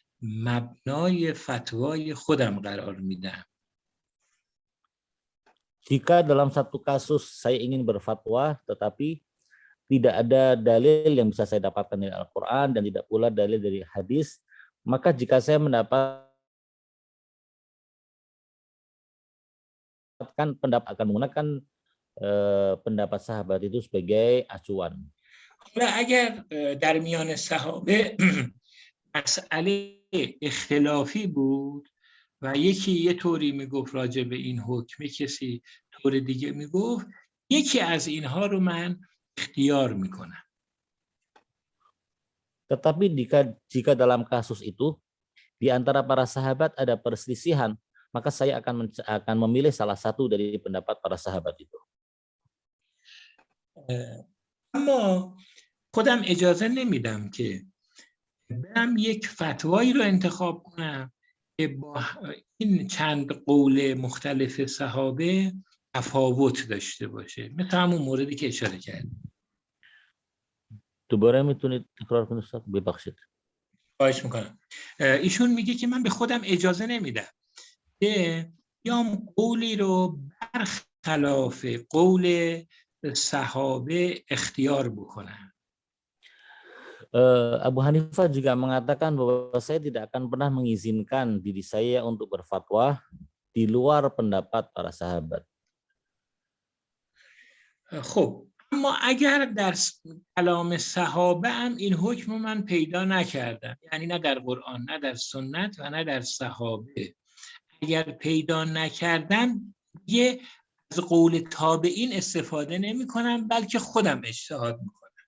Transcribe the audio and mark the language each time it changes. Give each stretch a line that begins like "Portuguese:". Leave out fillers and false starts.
Persian: مبنای فتوای خودم قرار میدم.
Indonesian: Jika dalam satu kasus saya ingin berfatwa, tetapi tidak ada dalil yang bisa saya dapatkan dari Al-Quran dan tidak pula dalil dari hadis, maka jika saya mendapatkan pendapat, akan menggunakan pendapat sahabat itu sebagai acuan.
Persian: حالا اگر در میان صحابه مسئله اختلافی بود و یکی یه طوری میگفت راجع به این حکم، کسی طور دیگه میگفت، یکی از اینها رو من اختیار میکنم.
Indonesian: Tetapi jika dalam kasus itu di antara para sahabat ada perselisihan, maka saya akan memilih salah satu dari pendapat para sahabat itu.
Persian: اما خودم اجازه نمیدم که برم یک فتوایی رو انتخاب کنم که با این چند قول مختلف صحابه تفاوت داشته باشه، مثل همون موردی که اشاره کردیم. دوباره میتونید تکرار کنید استاد؟ ببخشید. خواهش میکنم. ایشون میگه که من به خودم اجازه نمیدم که بیام قولی رو برخلاف قول صحابه اختیار بکنم.
Indonesian: Abu Hanifah juga mengatakan bahwa saya tidak akan pernah mengizinkan diri saya untuk berfatwa di luar pendapat para sahabat.
Persian: خب اما اگر در کلام صحابه هم این حکم من پیدا نکردم، یعنی نه در قرآن، نه در سنت و نه در صحابه، اگر پیدا نکردم یه از قول تابعین استفاده نمی کنم، بلکه خودم اجتهاد میکنم.